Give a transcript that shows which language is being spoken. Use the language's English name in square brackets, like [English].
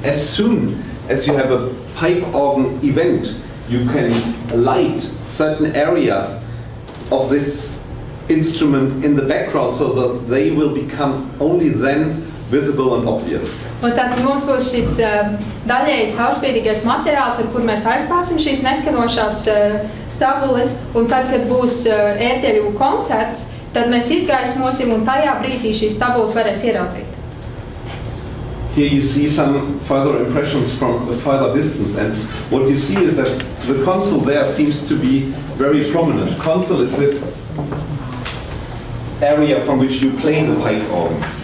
[English] As soon as you have a pipe organ event, you can light certain areas of this instrument in the background so that they will become only then visible and obvious. [Latvian] Un tad mums būs šis daļēji caurspīdīgais materiāls, ar kur mēs aizklāsim šīs neskanošās stabules, un tad, kad būs ērteļu koncerts, tad mēs izgaismosim un tajā brīdī šīs stabules varēs ieraudzīt. [English] Here you see some further impressions from a further distance, and what you see is that the console there seems to be very prominent. Console is this area from which you play the pipe organ.